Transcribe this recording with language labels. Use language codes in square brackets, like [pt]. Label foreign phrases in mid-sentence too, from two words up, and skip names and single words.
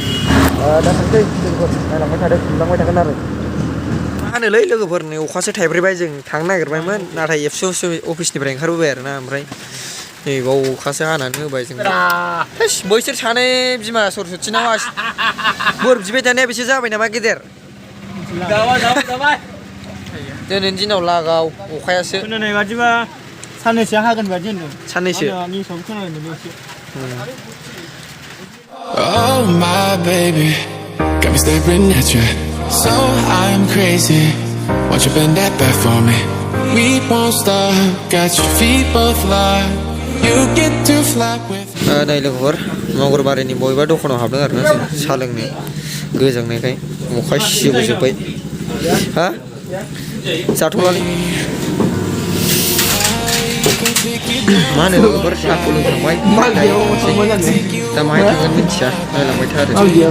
[brx] दा थांसै लोगोफोर नायलांबाय थादो नुलांबाय थागोन आरो मा होनोलै लोगोफोर नै अखासो थाइब्रैबाय जों थांनो नागिरबायमोन नाथाय एबसु अफिसनिफ्राय ओंखारबोबाय आरोना ओमफ्राय नै बाव अखासो हानानै होबाय जों बैसोर सानै बिमा सरसथि नामा बोर बिबाय थानाया बिसोर जाबाय नामा गेदेर दिनैनि दिनाव लागाव अखायासो खोनानाय बादिबा साननैसो हागोन बादि होनदों साननैसो [en] Oh my baby, got me staring at you. So I'm crazy. Won't you bend that back for me? We won't stop. Got your feet both locked. You get to fly with. [brx] नै लोगोफोर मंगलबारनि बबेबा दखानाव हाबदों आरोना जों साहा लोंनो गोजांनायखाय अखा सिजोबजोब्बाय हा जाथ'लालै मा होनो लोगोफोर साहाखौ लोंखांबाय दा माहाय थांगोन मिथिया नायलांबाय था आरो